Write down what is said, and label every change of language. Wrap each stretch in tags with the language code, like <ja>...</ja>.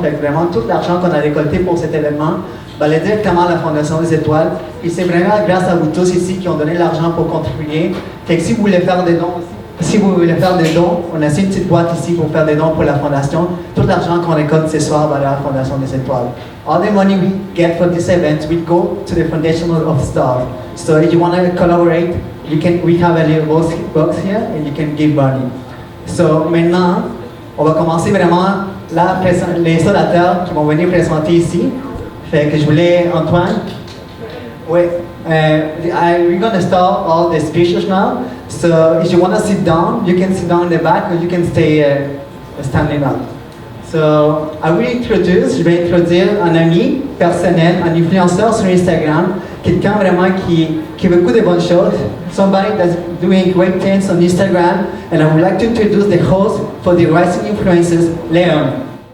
<fr>Fait que vraiment, tout l'argent qu'on a récolté pour cet événement va aller directement à la Fondation des étoiles. Et c'est vraiment grâce à vous tous ici qui ont donné l'argent pour contribuer. Fait que si vous voulez faire des dons aussi, on a aussi une petite boîte ici pour faire des dons pour la Fondation. Tout l'argent qu'on récolte ce soir va aller à la Fondation des étoiles.</fr> <en>All the money we get from this event will go to the Foundation of Stars. So if you want to collaborate, we have a little box here and you can give money.</en> <fr>So maintenant, on va commencer vraiment les orateurs qui vont venir présenter ici. Fait que je voulais, Antoine. Oui.</fr> <en>We're going to start all the speeches now. So if you want to sit down, you can sit down in the back or you can stay standing up. So I will</en> <fr>je vais introduire un ami personnel, un influenceur sur Instagram, quelqu'un vraiment qui veut beaucoup de bonnes choses.</fr> <en>Somebody that's doing great things on Instagram, and I would like to introduce the host for the Rising Influencers, Léon.</en>